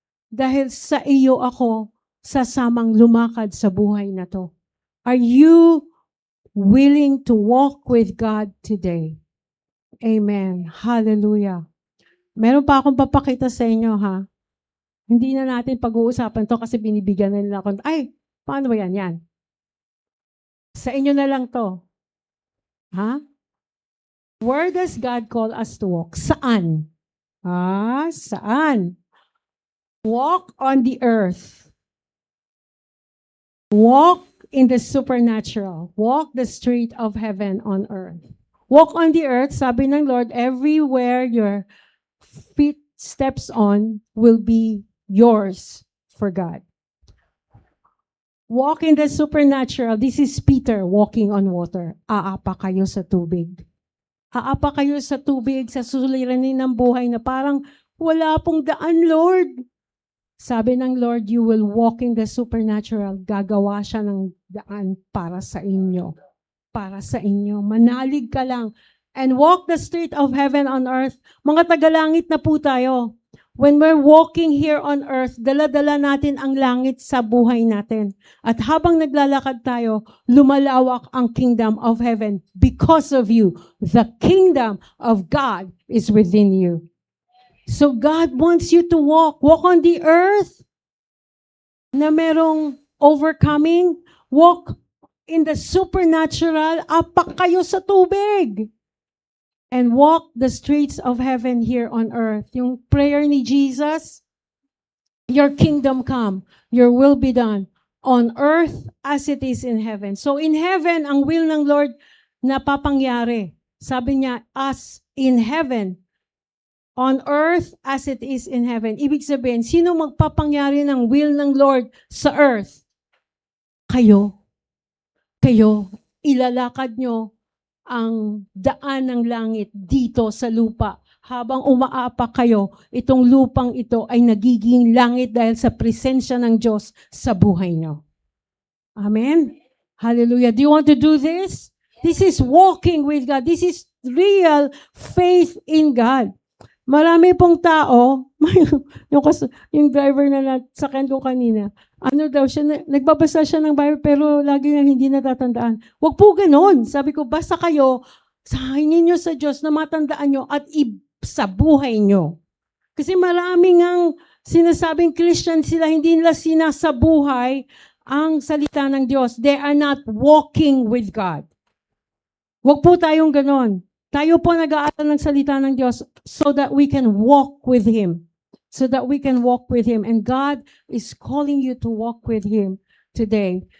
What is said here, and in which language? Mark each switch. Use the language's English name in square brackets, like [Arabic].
[Filipino] Dahil sa iyo ako sasamang lumakad sa buhay na to. [English] Are you willing to walk with God today? [Filipino] Amen. Hallelujah. Meron pa akong papakita sa inyo, ha? Hindi na natin pag-uusapan to kasi binibigyan na nila ako. Ay, paano ba yan? Yan. Sa inyo na lang to. Ha? [English] Where does God call us to walk? [Filipino] Saan? Saan? [English] Walk on the earth. Walk in the supernatural. Walk the street of heaven on earth. Walk on the earth, [Filipino] sabi ng Lord, [English] everywhere your feet steps on will be yours for God. Walk in the supernatural. This is Peter walking on water. [Filipino] Aapa kayo sa tubig. Aapa kayo sa tubig, sa suliranin ng buhay na parang wala pong daan, Lord. Sabi ng Lord, [English] you will walk in the supernatural. [Filipino] Gagawa siya ng daan para sa inyo. Para sa inyo. Manalig ka lang. [English] And walk the street of heaven on earth. [Filipino] Mga tagalangit na po tayo. [English] When we're walking here on earth, [Filipino] dala-dala natin ang langit sa buhay natin. At habang naglalakad tayo, lumalawak ang kingdom of heaven [English] because of you. The kingdom of God is within you. So God wants you to walk on the earth [Filipino] na merong [English] overcoming. Walk in the supernatural. [Filipino] Apak kayo sa tubig. [English] And walk the streets of heaven here on earth. Yung prayer ni Jesus, your kingdom come, your will be done on earth as it is in heaven. [Filipino] So in heaven, ang will ng Lord napapangyari. [English] Sabi niya, as in heaven, on earth as it is in heaven. [Filipino] Ibig sabihin, sino magpapangyari ng will ng Lord sa earth? Kayo. Kayo. Ilalakad nyo ang daan ng langit dito sa lupa. Habang umaapa kayo, itong lupang ito ay nagiging langit dahil sa presensya ng Diyos sa buhay nyo. [English] Amen? Hallelujah. Do you want to do this? This is walking with God. This is real faith in God. [Filipino] Marami pong tao, yung driver na sakyan ko kanina, ano daw siya, nagbabasa siya ng Bible pero lagi na hindi natatandaan. Huwag po ganon. Sabi ko, basta kayo, sahingin nyo sa Diyos na matandaan nyo at sa buhay nyo. Kasi maraming ang sinasabing Christian sila, hindi nila sinasabuhay ang salita ng Diyos. [English] They are not walking with God. [Filipino] Huwag po tayong ganon. Tayo po nag-aaral ng salita ng Diyos [English] so that we can walk with Him. So that we can walk with Him. And God is calling you to walk with Him today.